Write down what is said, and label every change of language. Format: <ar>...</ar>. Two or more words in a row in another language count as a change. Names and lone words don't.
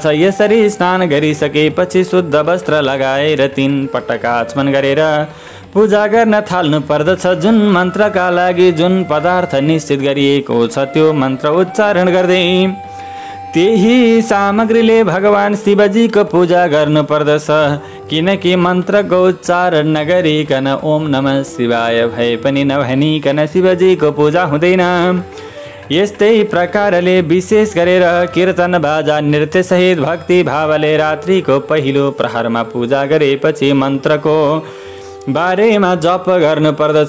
<ne>यसरी स्नान गरिसकेपछि शुद्ध वस्त्र लगाएर 3 पटक आचमन गरेर पूजा गर्न थाल्नु पर्दछ। जुन मन्त्रका लागि जुन पदार्थ निश्चित गरिएको छ त्यो मन्त्र उच्चारण गर्दै त्यही सामग्रीले भगवान शिवजीको पूजा गर्नु पर्दछ। किनकि मन्त्रको उच्चारण नगरिकन</ne> <sa>ओम नमः शिवाय</sa> <ne>भए पनि नभनिकन शिवजीको पूजा हुँदैन। यस्तै प्रकारले विशेष गरेर कीर्तन बाजा नृत्य सहित भक्ति भावले रात्रिको पहिलो प्रहरमा पूजा गरेपछि मन्त्रको बारेमा जप गर्नु पर्दछ।</ne>